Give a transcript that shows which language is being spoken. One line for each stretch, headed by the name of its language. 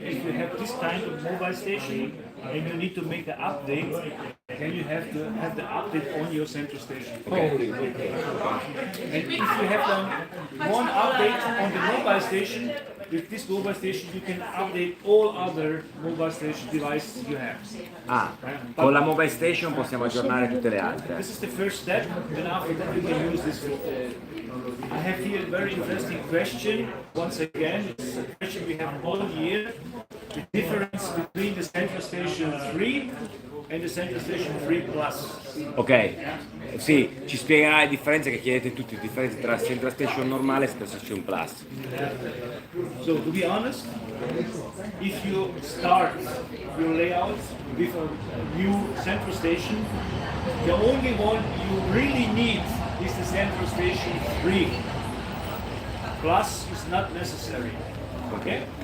English: If you have this kind of mobile station and you need to make the update, then you have to have the update on your Central Station. And if you have done one update on the mobile station, with this mobile station you can update all other mobile station devices you have.
Italian: Ah, con la Mobile Station possiamo aggiornare tutte le altre.
English: This is the first step, and after that we can use this. I have here a very interesting question. Once again, it's a question we have all year. The difference between the Central Station 3 and the Central Station 3 Plus.
Italian: Ok, sì, ci spiegherà le differenze che chiedete tutti, le differenze tra Central Station normale e Central Station Plus.
English: So to be honest, if you start your layout with a new Central Station, the only one you really need is the Central Station 3. Plus is not necessary. Okay?